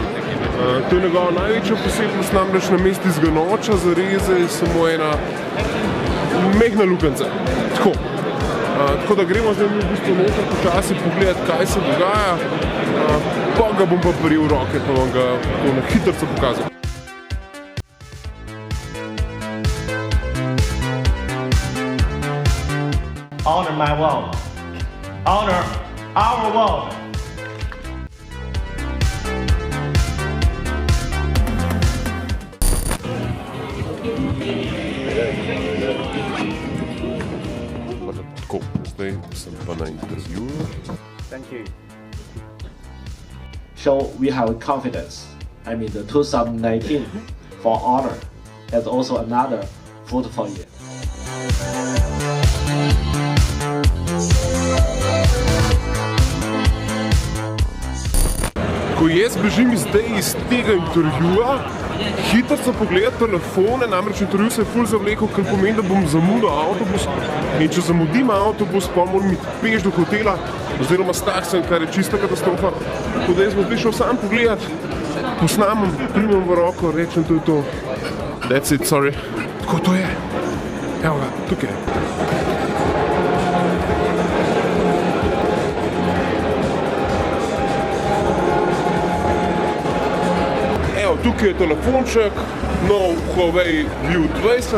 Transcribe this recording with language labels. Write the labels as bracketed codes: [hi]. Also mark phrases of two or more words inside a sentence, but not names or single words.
[sl] To je njegova največja posebnost, namreč na mestu izganoča zareze je samo ena mehna lukenca. Tako da gremo zdaj v bistvu noter počasi pogledati, kaj se dogaja, pa ga bom pa prijel v roke, pa vam ga na hitrco pokazal. [en] Honor my world. Honor our world. [sl] Tako, zdaj sem pa na intervjuju. [en] Thank you. So we have confidence. I mean, the 2019 for Honor is also another fruitful year. [sl] Ko jaz bežim zdaj iz tega intervjuja, hitro sem pogledal telefone, namreč intervju se je ful zavlekel, kar pomeni, da bom zamudil avtobus. In če zamudim avtobus, pa moram iti peš do hotela, oziroma s taksijem, kar je čista katastrofa. Tako da jaz bom zdaj šel sam pogledat, posnamem, primem v roko, rečem, to je to. [en] That's it, sorry. [sl] Tako to je. Evo ga, tukaj. Tukaj je telefonček, nov Huawei View 20.